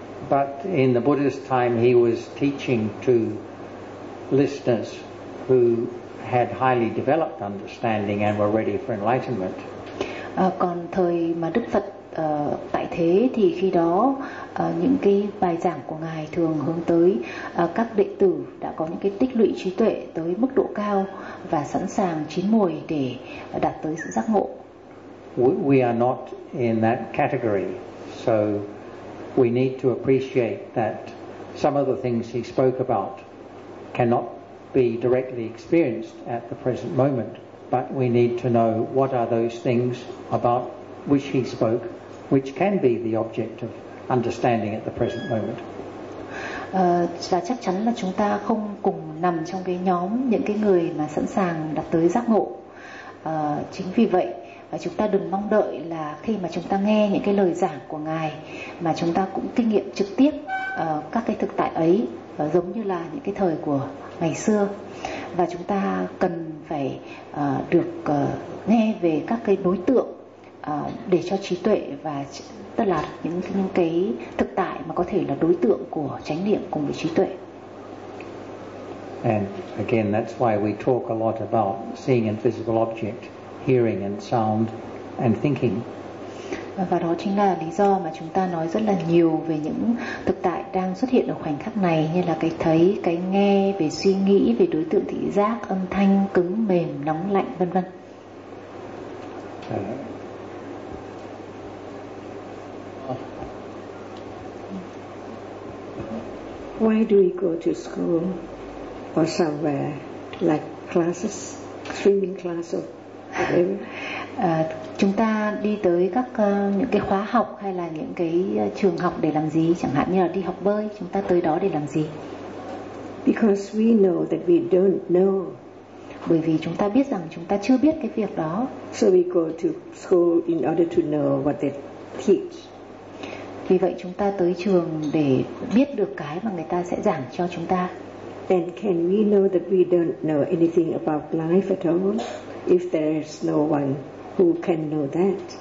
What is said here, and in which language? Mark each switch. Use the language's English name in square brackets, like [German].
[English] But in the Buddha's time, he was teaching to listeners who had highly developed understanding and were ready for enlightenment. [Vietnamese] Còn thời mà Đức Phật tại thế thì khi đó những cái bài giảng của ngài thường hướng tới các đệ tử đã có những cái tích lũy trí tuệ tới mức độ cao và sẵn sàng chín muồi để đạt tới sự giác ngộ. [English] We are not in that category, so we need to appreciate that some of the things he spoke about cannot be directly experienced at the present moment, but we need to know what are those things about which he spoke which can be the object of understanding at the present moment. [Vietnamese] Và chắc chắn là chúng ta không cùng nằm trong cái nhóm những cái người mà sẵn sàng đạt tới giác ngộ. Chính vì vậy, chúng ta đừng mong đợi là khi mà chúng ta nghe những cái lời giảng của ngài mà chúng ta cũng kinh nghiệm trực tiếp các cái thực tại ấy, giống như là những cái thời của ngày xưa. Và chúng ta cần phải được nghe về các cái đối tượng để cho trí tuệ, và tức là những cái thực tại mà có thể là đối tượng của chánh niệm cùng với trí tuệ. [English] And again, that's why we talk a lot about seeing and physical object, hearing and sound and thinking. [Vietnamese] Và đó chính là lý do mà chúng ta nói rất là nhiều về những thực tại đang xuất hiện ở khoảnh khắc này, như là cái thấy, cái nghe, về suy nghĩ, về đối tượng thị giác, âm thanh, cứng, mềm, nóng, lạnh, vân vân. [English] Why do we go to school or somewhere like classes, swimming class or whatever? [Vietnamese] Chúng ta đi tới các những cái khóa học hay là những cái trường học để làm gì? Chẳng hạn như là đi học bơi, chúng ta tới đó để làm gì? [English] Because we know that we don't know. [Vietnamese] bởi vì chúng ta biết rằng chúng ta chưa biết cái việc đó. [English] So we go to school in order to know what they teach. [Vietnamese] Vì vậy chúng ta tới trường để biết được cái mà người ta sẽ giảng cho chúng ta. [English] Then can we know that we don't know anything about life at all if there is no one who can know that?